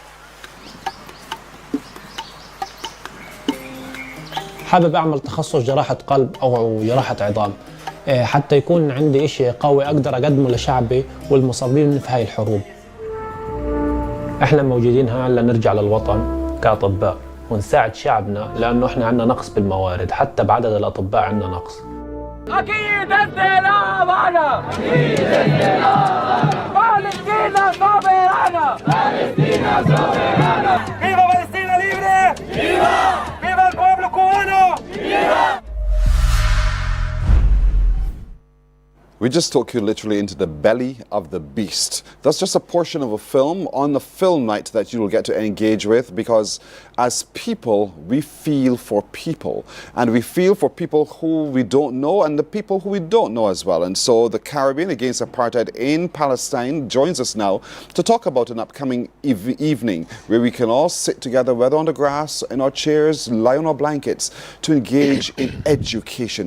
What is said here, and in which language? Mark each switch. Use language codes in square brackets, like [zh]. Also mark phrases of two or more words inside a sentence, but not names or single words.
[ar] حابب أعمل تخصص جراحة قلب أو جراحة عظام، حتى يكون عندي إشي قوي أقدر أقدمه لشعبي والمصابين في هاي الحروب. إحنا موجودين هون لنرجع للوطن كأطباء ونساعد شعبنا، لأنه إحنا عندنا نقص بالموارد، حتى بعدد الأطباء عندنا نقص. أكيد أنت لا معنا، أكيد أنت لا معنا. [es] فلسطين soberana, Palestina soberana. ¡Viva Palestina libre! ¡Viva! ¡Viva el pueblo cubano! ¡Viva! [en] We just took you literally into the belly of the beast. That's just a portion of a film on the film night that you will get to engage with, because as people, we feel for people. And we feel for people who we don't know and the people who we don't know as well. And so the Caribbean Against Apartheid in Palestine joins us now to talk about an upcoming evening where we can all sit together, whether on the grass, in our chairs, lie on our blankets, to engage in education.